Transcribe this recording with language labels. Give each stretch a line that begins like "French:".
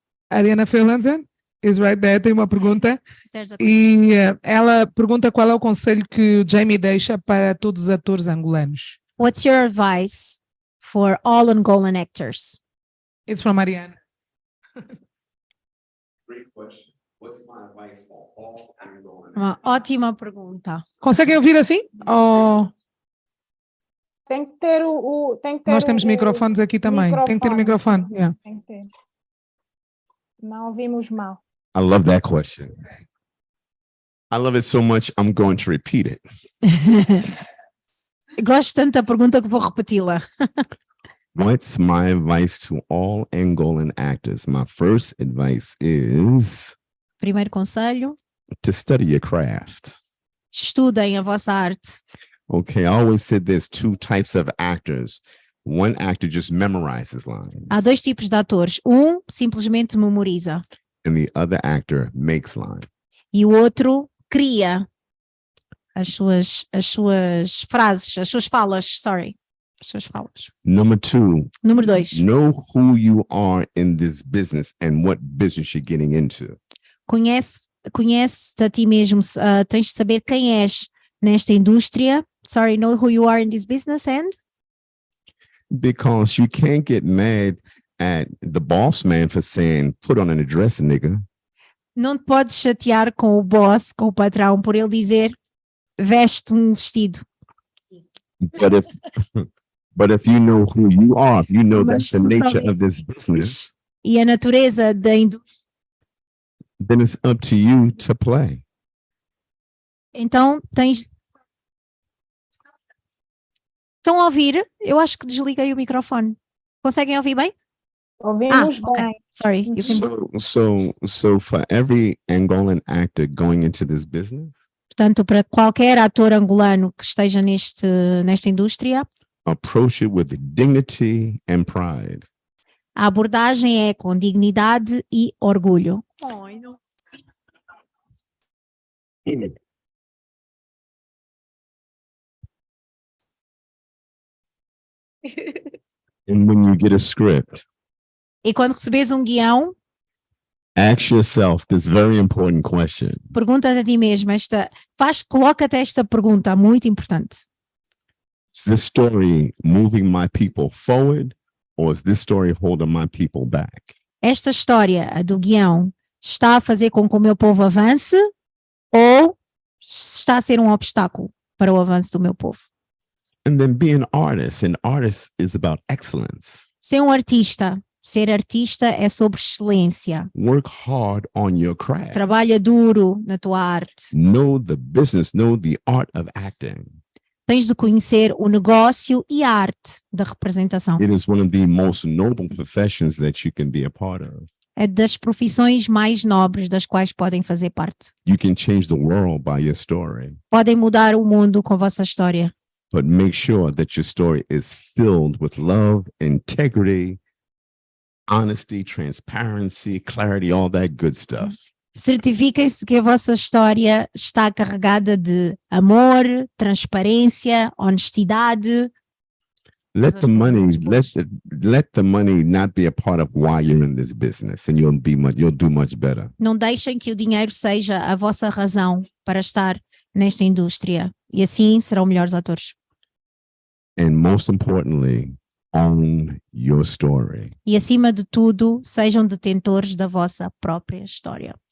English: Ariana Firlanzan is right there.
Portuguese: Tem uma pergunta. E ela pergunta qual é o conselho que o Jamie deixa para todos os atores angolanos.
English: What's your advice for all Angolan actors? It's from Ariana. Great question. What's my advice for all Angolan?
Portuguese: Uma ótima pergunta. Conseguem ouvir assim? Ou... Tem que ter Nós temos microfones aqui também. Tem que ter o microfone. Yeah. Tem que ter. Não ouvimos mal.
English: I love that question. I love it so much, I'm going to repeat it.
Portuguese: Gosto tanto da pergunta que vou repeti-la.
English: What's my advice to all Angolan actors? My first advice is
Portuguese: Primeiro conselho,
English: to study your craft.
Portuguese: estudem a vossa arte.
English: Okay, I always said there's two types of actors. One actor just memorizes lines,
Portuguese: Há dois tipos de atores. Simplesmente memoriza.
English: and the other actor makes lines.
Portuguese: E o outro cria as suas frases, as suas falas, as suas falas.
English: Number two,
Portuguese: Número 2.
English: know who you are in this business and what business you're getting into.
Portuguese: Conhece-te a ti mesmo. Tens de saber quem és nesta indústria.
English: Know who you are in this business and? Because you can't get mad at the boss man for saying, put on a dress, nigga.
Portuguese: Não te podes chatear com o boss, com o patrão, por ele dizer veste vestido.
English: But if you know who you are, if you know that's the nature of this business,
Portuguese: E a natureza da indústria.
English: then it's up to you to play.
Portuguese: Então tens. Estão a ouvir? Eu acho que desliguei o microfone. Conseguem ouvir bem? Ouvimos
English: okay.
Portuguese: bem.
English: Sorry. You can... So for every Angolan actor going into this business,
Portuguese: Portanto, para qualquer ator angolano que esteja nesta indústria,
English: approach it with dignity and pride.
Portuguese: a abordagem é com dignidade e orgulho.
English: And when you get a script,
Portuguese: E quando recebes um guião,
English: ask yourself this very important question.
Portuguese: pergunta-te a ti mesmo coloca-te esta pergunta muito importante.
English: Is this story moving my people forward, or is this story holding my people back?
Portuguese: Esta história, a do guião, está a fazer com que o meu povo avance ou está a ser um obstáculo para o avanço do meu povo?
English: And then be an artist. An artist is about excellence.
Portuguese: Ser artista é sobre excelência.
English: Work hard on your craft.
Portuguese: Trabalha duro na tua arte.
English: Know the business, know the art of acting.
Portuguese: Tens de conhecer o negócio e a arte da representação.
English: It is one of the most noble professions that you can be a part of.
Portuguese: É das profissões mais nobres das quais podem fazer parte.
English: You can change the world by your story.
Portuguese: Podem mudar o mundo com a vossa história.
English: But make sure that your story is filled with love, integrity, honesty, transparency, clarity, all that good stuff.
Portuguese: Certifiquem-se que a vossa história está carregada de amor, transparência, honestidade.
English: Let the money, let the money not be a part of why you're in this business, and you'll do much better.
Portuguese: Não deixem que o dinheiro seja a vossa razão para estar nesta indústria, e assim serão melhores atores.
English: And most importantly, own your story.
Portuguese: E acima de tudo, sejam detentores da vossa própria história.